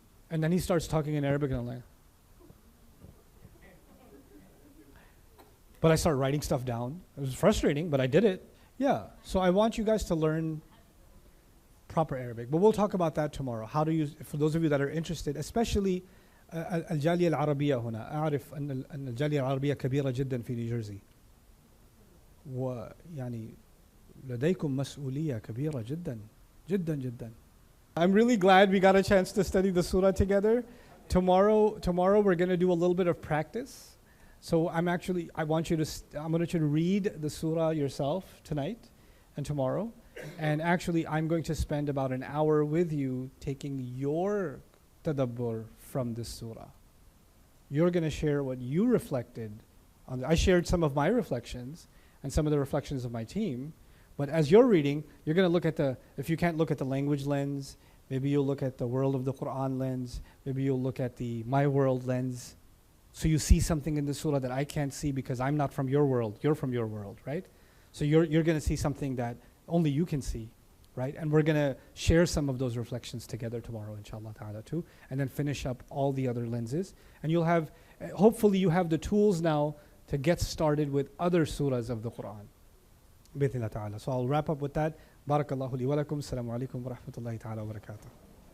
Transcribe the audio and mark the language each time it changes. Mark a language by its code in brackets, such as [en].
[en] And then he starts talking in Arabic, and I'm like, but I start writing stuff down. It was frustrating, but I did it. Yeah. So I want you guys to learn proper Arabic. But we'll talk about that tomorrow. How to use, for those of you that are interested, especially [ar] الجالية العربية هنا. أعرف أن الجالية العربية كبيرة جدا في نيوجيرسي. ويعني لديكم مسؤولية كبيرة جدا جدا جدا. [en] I'm really glad we got a chance to study the surah together. Tomorrow we're going to do a little bit of practice. So I want you to read the surah yourself tonight and tomorrow. And actually, I'm going to spend about an hour with you taking your tadabbur from this surah. You're going to share what you reflected on. I shared some of my reflections and some of the reflections of my team. But as you're reading, you're going to look at if you can't look at the language lens, maybe you'll look at the world of the Quran lens, maybe you'll look at the my world lens. So you see something in the surah that I can't see because I'm not from your world, you're from your world, right? So you're going to see something that only you can see, right? And we're going to share some of those reflections together tomorrow, inshallah ta'ala, too, and then finish up all the other lenses. And you'll have, hopefully you have the tools now to get started with other surahs of the Quran. [ar] بإذن الله تعالى. [en] So I'll wrap up with that. [ar] بارك الله لي ولكم. السلام عليكم ورحمة الله تعالى وبركاته.